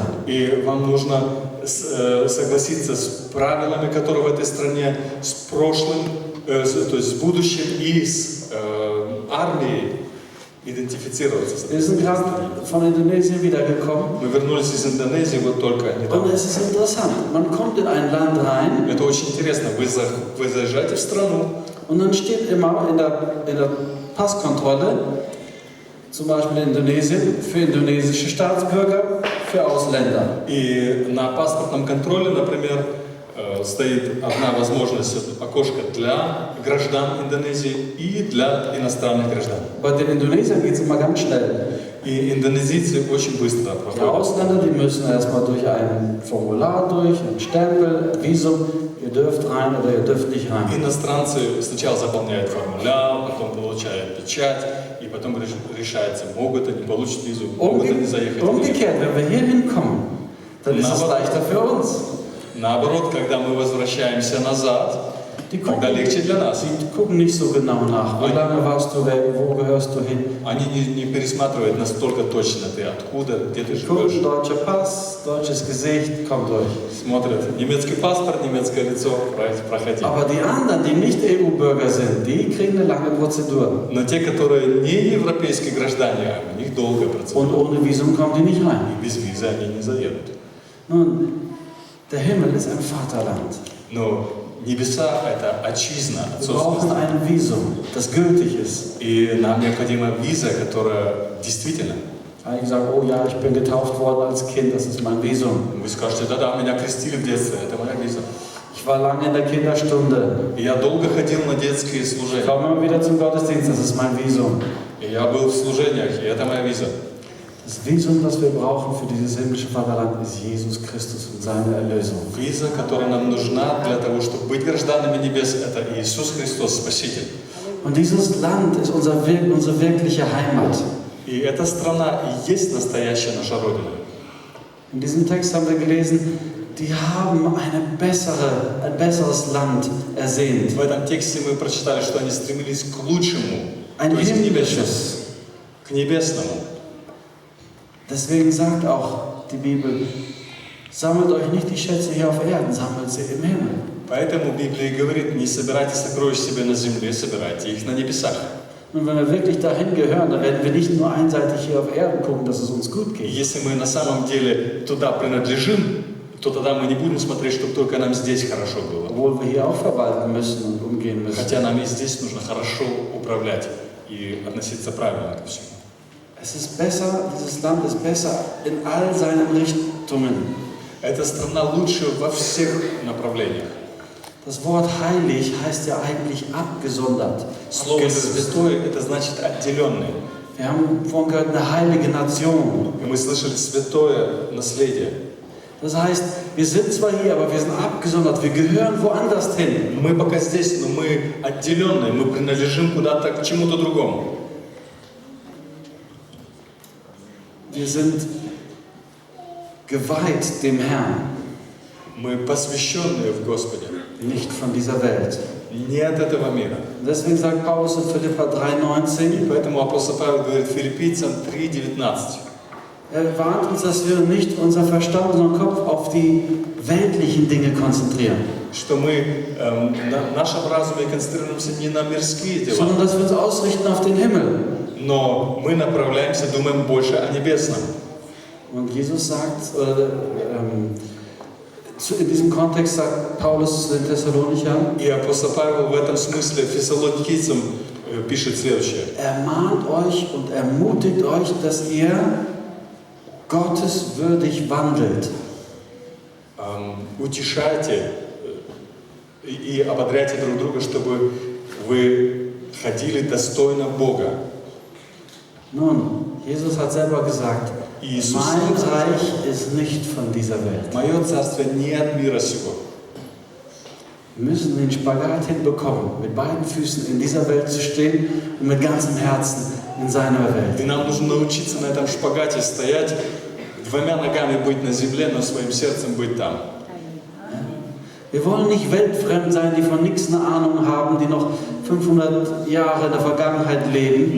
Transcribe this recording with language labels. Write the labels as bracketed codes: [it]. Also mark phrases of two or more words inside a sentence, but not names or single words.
[ru] И вам нужно согласиться с правилами, которые в этой стране, с прошлым, то есть с будущим и с армией идентифицироваться. [de] Wir sind gerade von Indonesien wiedergekommen. [ru] Мы вернулись из Индонезии вот только [de] Und [ru] недавно. [de] es ist interessant, man kommt in ein Land rein [ru] Это очень интересно. Вы заезжаете в страну, [de] und dann steht immer in der Passkontrolle, zum Beispiel in Indonesien, für indonesische Staatsbürger, für Ausländer. [ru] и на паспортном контроле, например, стоит одна возможность, окошко для граждан Индонезии и для иностранных граждан. [de] Bei den Indonesiern geht es immer ganz schnell. [ru] И индонезийцы очень быстро [de] Die [ru] проходят. [de] Ausländer, die müssen erstmal durch ein Formular durch, ein Stempel, Visum, ihr dürft rein oder ihr dürft nicht rein. [ru] Иностранцы сначала заполняют формуляр, потом получают печать, и потом решается, могут они получить визу, могут они заехать в визу. [de] Umgekehrt, wenn wir hier hinkommen, dann ist es leichter für uns. [ru] Наоборот, когда мы возвращаемся назад, тогда легче для нас. [de] Die gucken nicht so genau nach, wie lange warst du weg, wo gehörst du hin. [ru] Они не пересматривают настолько точно, ты откуда, где ты [de] Gucken, [ru] живешь. [de] deutscher Pass, deutsches Gesicht, kommt durch. [ru] Смотрят, немецкий паспорт, немецкое лицо, проходи. [de] Aber die anderen, die nicht EU-Bürger sind, die kriegen eine lange Prozedur. [ru] Но те, которые не европейские граждане, у них долгая [de] Und [ru] процедура. [de] ohne Visum kommen die nicht rein. [ru] И без визы они не заедут. [de] Nun, der Himmel ist ein Vaterland. [ru] Но небеса — это отчизна, [de] Wir brauchen [ru] отцовство. [de] ein Visum, das gültig ist. [ru] И нам необходима виза, которая действительно. [de] Einige sagen, oh ja, ich bin getauft worden als Kind, das ist mein Visum. [ru] Вы скажете, да-да, меня крестили в детстве, это моя виза. [de] Ich war lange in der Kinderstunde. [ru] И я долго ходил на детские [de] Ich [ru] служения. [de] komme immer wieder zum Gottesdienst, das ist mein Visum. [ru] И я был в служениях, и это моя виза. [de] Das Visum, das wir brauchen für dieses himmlische Vaterland, ist Jesus Christus und seine Erlösung. [ru] Виза, которая нам нужна для того, чтобы быть гражданами небес, это Иисус Христос, Спаситель. [de] Und dieses Land ist unsere wirkliche Heimat. [ru] И эта страна и есть настоящая наша Родина. [de] In diesem Text haben wir gelesen, die haben ein besseres Land ersehnt. [ru] В этом тексте мы прочитали, что они стремились к лучшему, [de] Ein [ru] то есть к небесному, [de] himmlisches. [ru] к небесному. [de] Deswegen sagt auch die Bibel, sammelt euch nicht die Schätze hier auf Erden, sammelt sie im Himmel. [ru] Поэтому Библия говорит, не собирайте сокровища себе на земле, собирайте их на небесах. [de] Und wenn wir wirklich dahin gehören, dann werden wir nicht nur einseitig hier auf Erden gucken, dass es uns gut [ru] И [de] geht. [ru] если мы на самом деле туда принадлежим, то тогда мы не будем смотреть, чтобы только нам здесь хорошо было. [de] Obwohl wir hier auch verwalten müssen und umgehen müssen. [ru] Хотя нам и здесь нужно хорошо управлять и относиться правильно ко всему. [de] Es ist besser, dieses Land ist besser in all seinen Richtungen. [ru] Эта страна лучше во всех направлениях. [de] Das Wort heilig heißt ja eigentlich abgesondert. [ru] Слово «святой» — это значит «отделенный». [de] Wir haben vorhin gehört, eine heilige Nation. [ru] И мы слышали «святое наследие». [de] Das heißt, wir sind zwar hier, aber wir sind abgesondert, wir gehören woanders hin. [ru] Мы пока здесь, но мы отделенные, мы принадлежим куда-то к чему-то другому. [de] Wir sind geweiht dem Herrn, [ru] Мы посвященные в Господе, [de] nicht von dieser Welt. [ru] не от этого мира. [de] Deswegen sagt Paulus in Philipper 3,19, [ru] Поэтому апостол Павел говорит Филиппийцам 3:19. [de] er warnt uns, dass wir nicht unser Verstand, unseren Kopf auf die weltlichen Dinge konzentrieren, [ru] Что мы в нашем разуме концентрируемся не на мирские дела, [de] sondern dass wir uns ausrichten auf den Himmel. [ru] но мы направляемся, думаем больше о небесном. [de] Und Jesus sagt, in diesem Kontext sagt Paulus zu den Thessalonichern, [ru] И апостол Павел в этом смысле фессалоникийцам пишет следующее. [de] ermahnt euch und ermutigt euch, dass ihr gotteswürdig wandelt. [ru] Утешайте и ободряйте друг друга, чтобы вы ходили достойно Бога. [de] Nun, Jesus hat selber gesagt, [ru] Иисус [de] mein [ru] сказал, [de] Reich ist nicht von dieser Welt. [ru] мое царство не от мира сего. [de] Wir müssen den Spagat hinbekommen, mit beiden Füßen in dieser Welt zu stehen und mit ganzem Herzen in seiner Welt. [ru] И нам нужно научиться на этом шпагате стоять, двумя ногами быть на земле, но своим сердцем быть там. [de] Wir wollen nicht weltfremd sein, die von nichts eine Ahnung haben, die noch 500 Jahre in der Vergangenheit leben.